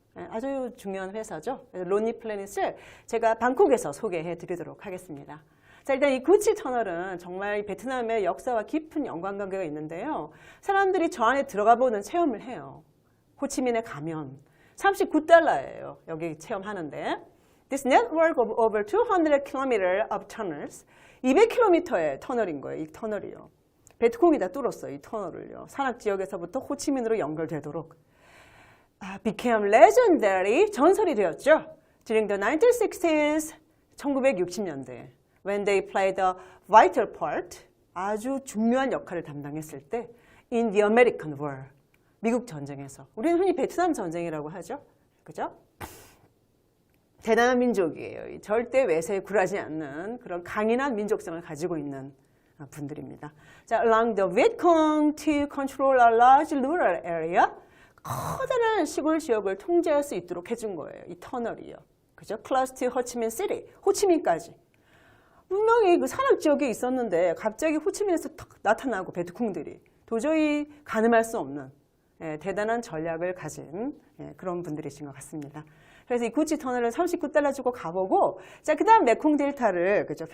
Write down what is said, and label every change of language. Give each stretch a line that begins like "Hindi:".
Korean: 아주 중요한 회사죠. 론니 플래닛을 제가 방콕에서 소개해 드리도록 하겠습니다. 자, 일단 이 구치 터널은 정말 베트남의 역사와 깊은 연관관계가 있는데요. 사람들이 저 안에 들어가 보는 체험을 해요. 호치민에 가면 $39예요. 여기 체험하는데.
English: This network of over 200 km of tunnels,
Korean: 200km의 터널인 거예요. 이 터널이요. 베트콩이 다 뚫었어요. 이 터널을요. 산악 지역에서부터 호치민으로 연결되도록.
English: became legendary,
Korean: 전설이 되었죠.
English: During the 1960s,
Korean: 1960년대,
English: when they played a vital part,
Korean: 아주 중요한 역할을 담당했을 때,
English: in the American War,
Korean: 미국 전쟁에서. 우리는 흔히 베트남 전쟁이라고 하죠. 그죠? 대단한 민족이에요. 절대 외세에 굴하지 않는 그런 강인한 민족성을 가지고 있는 분들입니다.
English: 자, along the Vietcong to control a large rural area,
Korean: 커다란 시골 지역을 통제할 수 있도록 해준 거예요. 이 터널이요. 그죠?
English: Close to Ho Chi Minh City,
Korean: 호치민까지. 분명히 그 산악 지역에 있었는데 갑자기 호치민에서 탁 나타나고 베트콩들이 도저히 가늠할 수 없는 대단한 전략을 가진 그런 분들이신 것 같습니다. 그래서 이 구치 터널을 $39 주고 가보고, 자, 그 다음 메콩 델타를, 그죠?